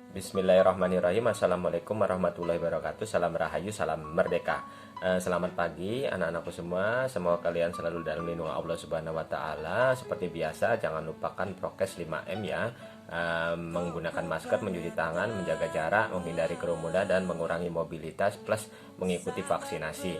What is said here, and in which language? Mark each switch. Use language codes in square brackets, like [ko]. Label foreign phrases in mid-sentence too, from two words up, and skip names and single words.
[ar] بسم الله الرحمن الرحيم. السلام عليكم ورحمة الله وبركاته. [id] Salam rahayu, salam merdeka. Selamat pagi anak-anakku semua. Semoga kalian selalu dalam lindungan Allah [ar] سبحانه وتعالى. [id] Seperti biasa, jangan lupakan prokes 5M ya. Menggunakan masker, mencuci tangan, menjaga jarak, menghindari kerumunan dan mengurangi mobilitas plus mengikuti vaksinasi.